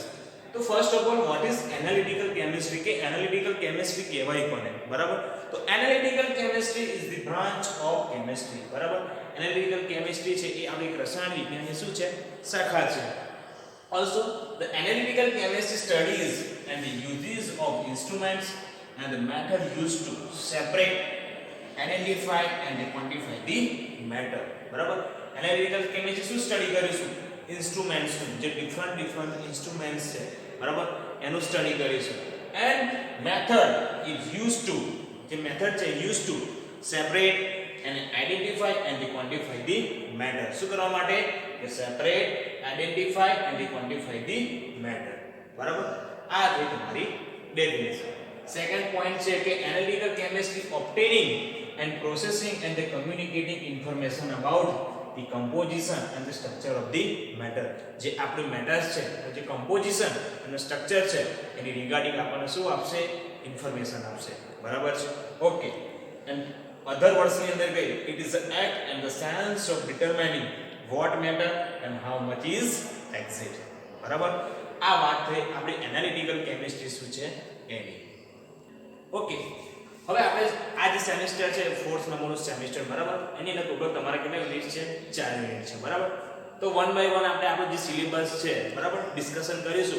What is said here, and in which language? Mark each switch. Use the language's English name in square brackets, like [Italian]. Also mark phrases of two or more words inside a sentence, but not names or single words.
[English] તો first of all what is analytical chemistry કે analytical chemistry [Gujarati] કહેવાય કોને. બરાબર. [English] તો analytical chemistry is the branch of chemistry. [Gujarati] બરાબર. [English] analytical chemistry [Gujarati] છે એ આપણી રસાયણ વિજ્ઞાનની શું છે? શાખા છે. [English] also the analytical chemistry studies and the uses of instruments and the method used to separate, identify and quantify the matter. [Gujarati] બરાબર. [English] analytical chemistry [Gujarati] શું સ્ટડી કરીશું? ઇન્સ્ટ્રુમેન્ટ્સ જે [English] different instruments [Gujarati] છે. બરાબર. એનું સ્ટડી કરીશું. [English] and method is used to, જે મેથડ છે used to separate and identify and quantify the matter. [Gujarati] શું કરવા માટે? [English] કે separate, identify and quantify the matter. [Gujarati] બરાબર. આ છે તમારી [English] definition. second point [Gujarati] છે કે [English] analytical chemistry obtaining and processing and the communicating information about the composition and the structure of the matter. [Gujarati] જે આપણું મેટર્સ છે, જે કમ્પોઝિશન અને સ્ટ્રક્ચર છે એની રિગાર્ડિંગ આપણને શું આપશે? ઇન્ફોર્મેશન આપશે. બરાબર છે. ઓકે. [English] and other words [Gujarati] અંદર કઈ? [English] it is the act and the science of determining what matter and how much is exist. [Gujarati] બરાબર. આ વાત થઈ આપણી એનાલિટિકલ કેમિસ્ટ્રી શું છે એની. ઓકે. હવે આપણે આ જે સેમેસ્ટર છે 4th નંબરનું સેમેસ્ટર. બરાબર. એની અંદર ટોટલ તમારા કેટલા યુનિટ છે? 4 યુનિટ છે. બરાબર. તો [English] one by one [Gujarati] આપણે આપણો જે સિલેબસ છે બરાબર ડિસ્કશન કરીશું.